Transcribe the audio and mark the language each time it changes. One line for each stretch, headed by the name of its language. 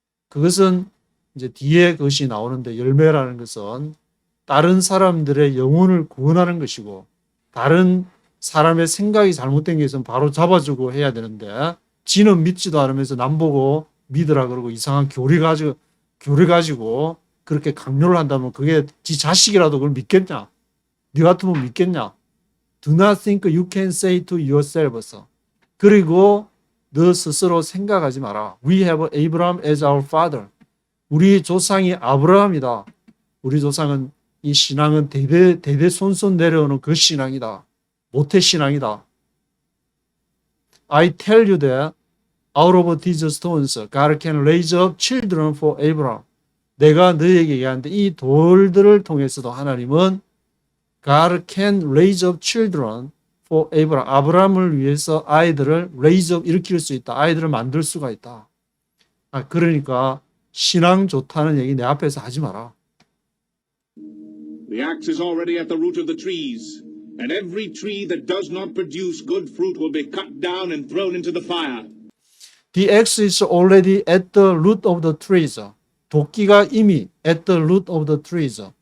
Korean: 그것은 이제 뒤에 그것이 나오는데 열매라는 것은 다른 사람들의 영혼을 구원하는 것이고 다른 사람의 생각이 잘못된 게 있으면 바로 잡아주고 해야 되는데 지는 믿지도 않으면서 남 보고 믿으라 그러고 이상한 교리 가지고 그렇게 강요를 한다면 그게 지 자식이라도 그걸 믿겠냐? 네 같으면 믿겠냐?
English: Do not think you can say to yourself.
Korean: 그리고 너 스스로 생각하지 마라.
English: We have Abraham as our father.
Korean: 우리 조상이 아브라함이다. 우리 조상은 이 신앙은 대대 손손 내려오는 그 신앙이다. 모태 신앙이다.
English: I tell you that out of these stones God can raise up children for Abraham.
Korean: 내가 너희에게 얘기하는데 이 돌들을 통해서도 하나님은
English: God can raise up children for Abraham.
Korean: 아브라함을 위해서 아이들을
English: raise up
Korean: 일으킬 수 있다. 아이들을 만들 수가 있다. 그러니까 신앙 좋다는 얘기 내 앞에서 하지 마라.
English: The axe is already at the root of the trees, and every tree that does not produce good fruit will be cut down and thrown into the fire. The axe is already at the root of the trees.
Korean: 도끼가 이미
English: at the root of the trees.